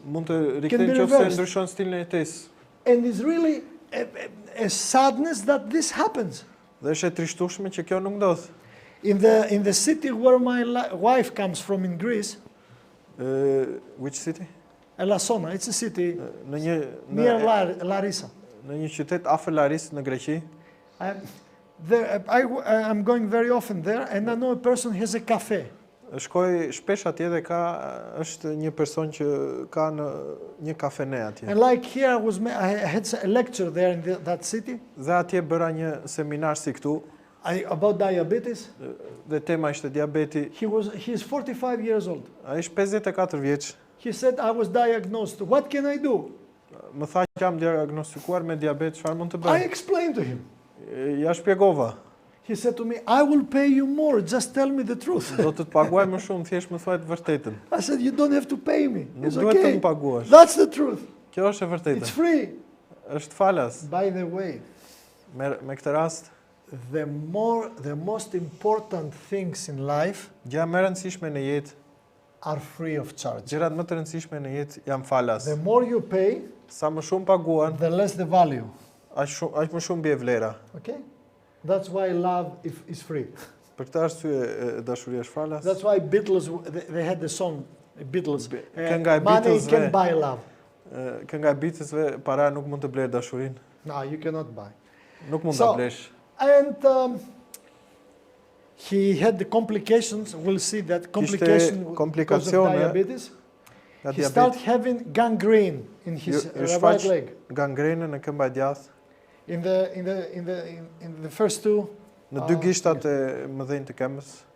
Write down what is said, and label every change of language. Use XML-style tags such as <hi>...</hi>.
<sq>Mund të rikthehet nëse ndryshon stilin e jetesë.</sq> <en>And it's really a sadness that this happens.</en> <sq>Dhe është e trishtueshme që kjo nuk ndodh.</sq> <en>In the city where my wife comes from in Greece, Which city? Elassona, it's a city Near near Larissa.</en> <sq>në një qytet afër Larisë në Greqi.</sq> <en>I'm going very often there, and I know a person has a cafe.</en> <sq>Shkoj shpesh atje dhe është një person që ka në një kafene atje.</sq> <en>And like here, I had a lecture there in that city.</en> <sq>Dhe atje bëra një seminar si këtu.</sq> <en>About diabetes.</en> <sq>Dhe tema ishte diabeti.</sq> <en>He is 45 years old.</en> <sq>Ai është 54 vjeç.</sq> <en>He said, I was diagnosed. What can I do?</en> <sq>Më tha që jam diagnostikuar me diabet, çfarë mund të bëj?</sq> <en>I explained to him.</en> <sq>Ja shpjegova.</sq> <en>He said to me, I will pay you more, just tell me the truth.</en> <sq>Do të paguaj më shumë, thjesht më thuaj të vërtetën.</sq> <en>I said, you don't have to pay me.</en> <sq>Nuk</sq> <en>It's</en> <sq>duhet të</sq> <en>okay.</en> <sq>më paguash.</sq> <en>That's the truth.</en> <sq>Kjo është e vërtetë.</sq> <en>It's free.</en> <sq>Është falas.</sq> <en>By the way,</en> <sq>Me këtë rast,</sq> <en>the most important things in life</en> <sq>gjëra më e rëndësishme në jetë</sq> <en>are free of charge.</en> <sq>gjërat më të rëndësishme në jetë janë falas.</sq> <en>The more you pay,</en> <sq>Sa më shumë paguan,</sq> <en>the less the value.</en> <sq>aq më shumë bie vlera.</sq> <en>Okay? That's why love is free.</en> <sq>Për këtë arsye dashuria është falas.</sq> <en>That's why Beatles, they had the song, Beatles,</en> <sq>Kënga e</sq> <en>money</en> <sq>Beatlesve.</sq> <en>can buy love.</en> <sq>Kënga e Beatlesve, para nuk mund të blerë dashurinë.</sq> <en>No, you cannot buy.</en> <sq>Nuk mund ta blesh.</sq> <en>And he had the complications, we'll see that complication because of diabetes. He started having gangrene in his right leg.</en> <sq>Gangrenën në këmbë djathtë.</sq> <en>In the first two.</en> <sq>Në dy gishtat e mëdhenj të këmbës.</sq>